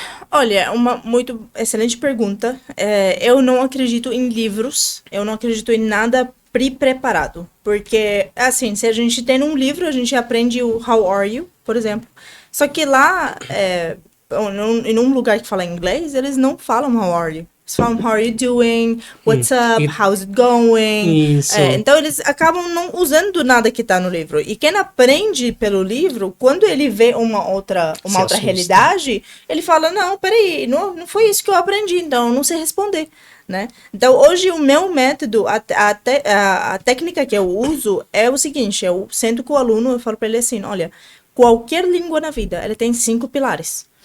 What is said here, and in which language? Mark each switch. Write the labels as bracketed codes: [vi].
[pt] Olha, uma muito excelente pergunta. Eu não acredito em livros, eu não acredito em nada pre-preparado. Porque, assim, se a gente tem um livro, a gente aprende o [en] How are you, [pt] por exemplo. Só que lá, em um lugar que fala inglês, eles não falam [en] How are you. [pt] Eles falam [en] How are you doing, what's up, how's it going. [pt] Então eles acabam não usando nada que tá no livro. E quem aprende pelo livro, quando ele vê uma outra realidade, ele fala, não, peraí, não foi isso que eu aprendi, então eu não sei responder. Né? Então hoje o meu método, a técnica que eu uso é o seguinte, eu sento com o aluno, eu falo para ele assim, olha, qualquer língua na vida, ela tem 5 pilares.